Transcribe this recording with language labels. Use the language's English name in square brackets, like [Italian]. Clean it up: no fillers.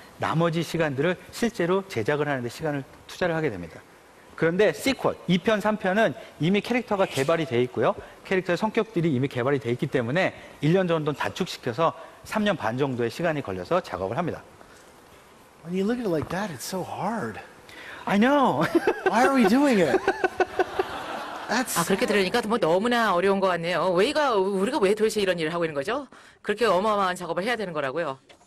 [Korean] 나머지 시간들을 실제로 제작을 하는데 시간을 투자를 하게 됩니다. 그런데 시퀄, 2편, 3편은 이미 캐릭터가 개발이 돼 있고요. 캐릭터의 성격들이 이미 개발이 돼 있기 때문에 1년 정도는 단축시켜서 3년 반 정도의 시간이 걸려서 작업을 합니다. [English] When you look at it like that, it's so hard. I know. Why are we doing it? That's [Korean] 그렇게 들으니까 뭐 너무나 어려운 것 같네요. 우리가 왜 도대체 이런 일을 하고 있는 거죠? 그렇게 어마어마한 작업을 해야 되는 거라고요.